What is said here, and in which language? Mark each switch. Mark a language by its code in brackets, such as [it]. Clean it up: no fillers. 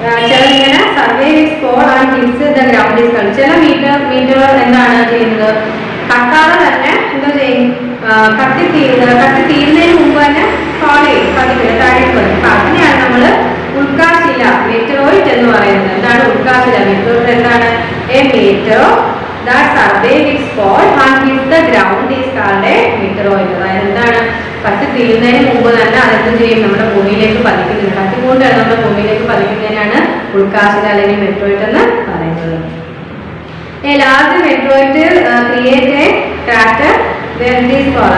[ml] ചിലർ ഇങ്ങനെ [en] Survive its fall and hits the ground is called. [ml] ചില മീറ്ററുകൾ എന്താണ് ചെയ്യുന്നത്? കത്താതെ തന്നെ എന്തോ ചെയ്യും? കത്തി തീരുന്നതിന് മുമ്പ് തന്നെ ഫോൾ ചെയ്യും, പതിക്കില്ല, താഴേക്ക് വരും. അപ്പൊ അതിനെയാണ് നമ്മൾ ഉൽക്കാശില മീറ്ററോയിഡ് എന്ന് പറയുന്നത്. എന്താണ് ഉൽക്കാശില? മീറ്ററോയിഡ് എന്താണ്? [en] A meteor that survive its fall and hits the ground is called a meteoroid. [ml] അതായത് എന്താണ്? കത്തി തീരുന്നതിന് മുമ്പ് തന്നെ അതെന്ത് ചെയ്യും? നമ്മുടെ ഭൂമിയിലേക്ക് പതിക്കുന്നുണ്ട്. കത്തിക്കൊണ്ടാണ് നമ്മുടെ ഭൂമിയിലേക്ക് പതിക്കുന്നതിനാണ് ഉൽക്കാശില അല്ലെങ്കിൽ മെട്രോയിഡ് എന്ന് പറയുന്നത്. [en] A large meteoroid create a crater where it is fall.